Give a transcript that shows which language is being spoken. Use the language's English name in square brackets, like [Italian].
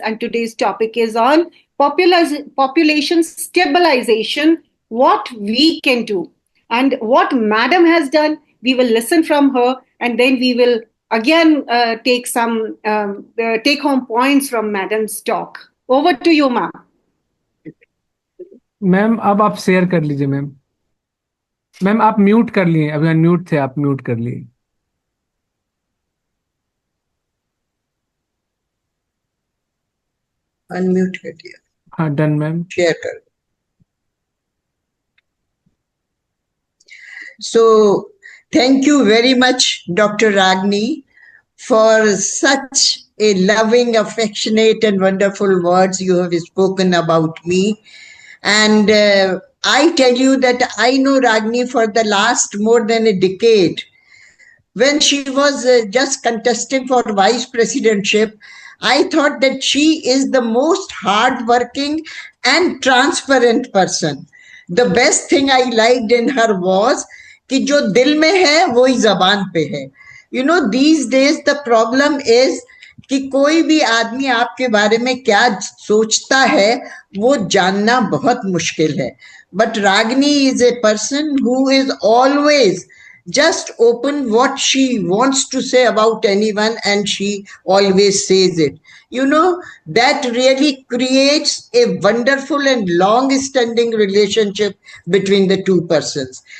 [English] And today's topic is on population stabilization, what we can do. And what Madam has done, we will listen from her, and then we will again take some take-home points from Madam's talk. Over to you, ma'am. [Hindi] Ma'am अब आप share कर लीजिए ma'am. Ma'am आप mute कर लिए, अभी unmute थे, आप म्यूट कर लिए. अनम्यूट कर दिया. हाँ डन मैम. शेयर कर. [English] So thank you very much, Dr. Ragini, for such a loving, affectionate and wonderful words you have spoken about me. And I tell you that I know Ragini for the last more than a decade. When she was just contesting for vice presidentship, I thought that she is the most hardworking and transparent person. The best thing I liked in her was [Hindi] कि जो दिल में है वही जबान पे है. [English] You know, these days the problem is [Hindi] कि कोई भी आदमी आपके बारे में क्या सोचता है वो जानना बहुत मुश्किल है. [English] But Ragini is a person who is always just open what she wants to say about anyone, and she always says it. You know, that really creates a wonderful and long-standing relationship between the two persons.